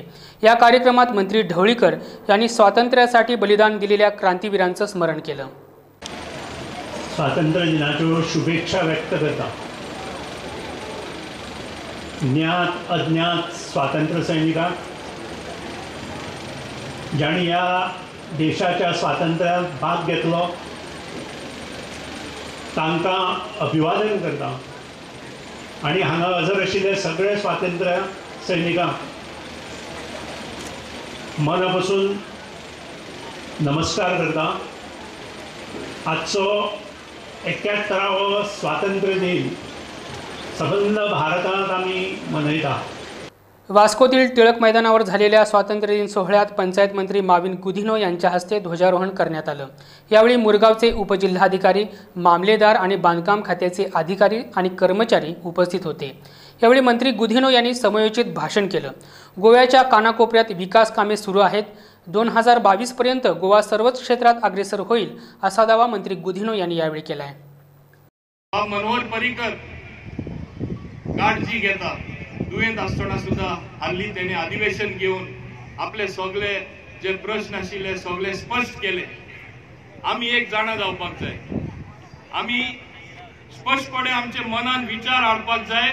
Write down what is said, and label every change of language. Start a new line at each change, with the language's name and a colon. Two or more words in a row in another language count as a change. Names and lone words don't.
Marathi: या कार्यक्रमात मंत्री ढवळीकर यांनी स्वातंत्र्यासाठी बलिदान दिलेल्या क्रांतीवीरांचं स्मरण केलं।
Konkani: स्वातंत्र्य दिनाच्यो शुभेच्छा व्यक्त करता। ज्ञात अज्ञात स्वातंत्र्य सैनिकांक ज्यांनी या देशाच्या स्वातंत्र्यात भाग घेतलो तांकां अभिवादन करता आणि हांगा हजर आशिल्ले सगळे स्वातंत्र्य सैनिकांक मनापासून नमस्कार करता। आजचो 71वा स्वातंत्र्य दिन सबंद भारतात आमी मनयता।
Marathi: वास्कोतील टिळक मैदानावर झालेल्या स्वातंत्र्य दिन सोहळ्यात पंचायत मंत्री माविन गुदिन्हो यांच्या हस्ते ध्वजारोहण करण्यात आलं। यावेळी मुरगावचे उपजिल्हाधिकारी, मामलेदार आणि बांधकाम खात्याचे अधिकारी आणि कर्मचारी उपस्थित होते। यावेळी मंत्री गुदिन्हो यांनी समयोचित भाषण केलं। गोव्याच्या कानाकोपऱ्यात विकास कामे सुरू आहेत। 2022 पर्यंत गोवा सर्वच क्षेत्रात अग्रेसर होईल असा दावा मंत्री गुदिन्हो यांनी यावेळी केलाय।
Konkani: मनोहर पर्रीकर काळजी घेता दुयेंत आसतना सुद्धा हल्ली तेणे अधिवेशन घेऊन आपले सगळे जे प्रश्न आशिल्ले सगळे स्पष्ट केले। आम्ही एक जाणा जावपाक जाय, आम्ही स्पष्टपणे आमचे मनान विचार हाडपाक जाय।